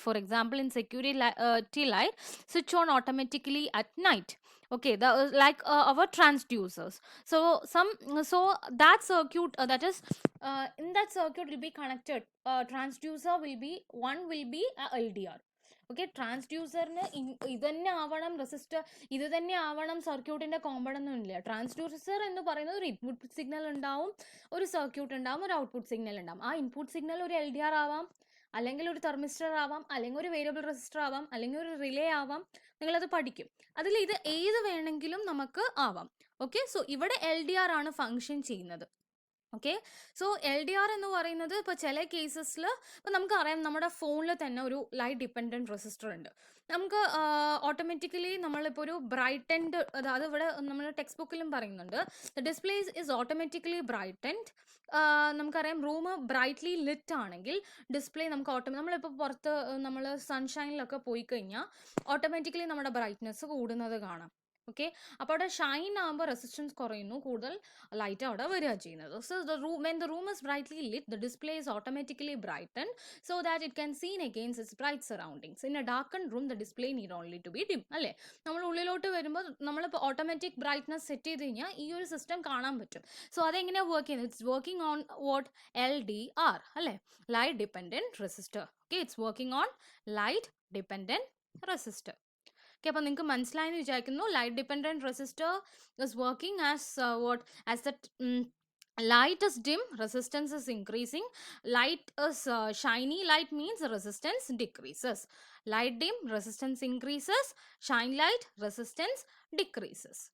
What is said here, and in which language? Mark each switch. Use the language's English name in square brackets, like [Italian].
[English] For example, in security light switch on automatically at night. Okay, the like our transducers. So that circuit that is in that circuit will be connected. Transducer will be a LDR. [Malayalam] Okay, ട്രാൻസ്ഡ്യൂസറിന് ഇത് തന്നെ ആവണം resistor, ഇത് തന്നെ ആവണം സർക്യൂട്ടിന്റെ compound ഒന്നും ഇല്ല. Transducer എന്ന് പറയുന്നത് ഒരു ഇൻപുട്ട് സിഗ്നൽ ഉണ്ടാവും, ഒരു സർക്യൂട്ട് ഉണ്ടാവും, ഒരു ഔട്ട്പുട്ട് സിഗ്നൽ ഉണ്ടാവും. ആ ഇൻപുട്ട് സിഗ്നൽ ഒരു LDR ആവാം, അല്ലെങ്കിൽ ഒരു തെർമിസ്റ്റർ ആവാം, അല്ലെങ്കിൽ ഒരു വേരിയബിൾ റെസിസ്റ്റർ ആവാം, അല്ലെങ്കിൽ ഒരു റിലേ ആവാം. നിങ്ങളത് പഠിക്കും. അതിൽ ഇത് ഏത് വേണമെങ്കിലും നമുക്ക് ആവാം. ഓക്കെ, സോ ഇവിടെ LDR ആണ് ഫങ്ഷൻ ചെയ്യുന്നത്. ഓക്കെ, സോ LDR എന്ന് പറയുന്നത് ഇപ്പോൾ ചില കേസസിൽ ഇപ്പോൾ നമുക്കറിയാം നമ്മുടെ ഫോണിൽ തന്നെ ഒരു ലൈറ്റ് ഡിപ്പെൻഡൻറ്റ് റെസിസ്റ്റർ ഉണ്ട്. നമുക്ക് ഓട്ടോമാറ്റിക്കലി നമ്മളിപ്പോൾ ഒരു ബ്രൈറ്റൻഡ്, അത് ഇവിടെ നമ്മൾ ടെക്സ്റ്റ് ബുക്കിലും പറയുന്നുണ്ട്, [English] The display is automatically brightened. [Malayalam] നമുക്കറിയാം റൂം ബ്രൈറ്റ്ലി ലിറ്റ് ആണെങ്കിൽ ഡിസ്പ്ലേ നമുക്ക് നമ്മളിപ്പോൾ പുറത്ത് നമ്മൾ സൺഷൈനിലൊക്കെ പോയി കഴിഞ്ഞാൽ ഓട്ടോമാറ്റിക്കലി നമ്മുടെ ബ്രൈറ്റ്നെസ് കൂടുന്നത് കാണാം. ഓക്കെ, അപ്പോൾ അവിടെ ഷൈൻ ആകുമ്പോൾ റെസിസ്റ്റൻസ് കുറയുന്നു, കൂടുതൽ ലൈറ്റ് അവിടെ വരിക ചെയ്യുന്നത്. [English] So when the room is brightly lit, the display is automatically brightened so that it can see against its bright surroundings. In a darkened room, the display need only to be dim. [Malayalam] അല്ലേ, നമ്മൾ ഉള്ളിലോട്ട് വരുമ്പോൾ നമ്മളിപ്പോൾ automatic brightness set ചെയ്ത് കഴിഞ്ഞാൽ ഈ ഒരു system കാണാൻ പറ്റും. സോ അതെങ്ങനെയാണ് വർക്ക് ചെയ്യുന്നത്? [English] It's working on what? LDR അല്ലേ, light dependent resistor. Okay, it's working on light dependent resistor. [Malayalam] Okay, അപ്പോൾ നിങ്ങൾക്ക് മനസ്സിലായെന്ന് വിചാരിക്കുന്നു. [English] Light dependent resistor is working as the light is dim, resistance is increasing. Light is shiny light means resistance decreases. Light dim, resistance increases. Shine light, resistance decreases.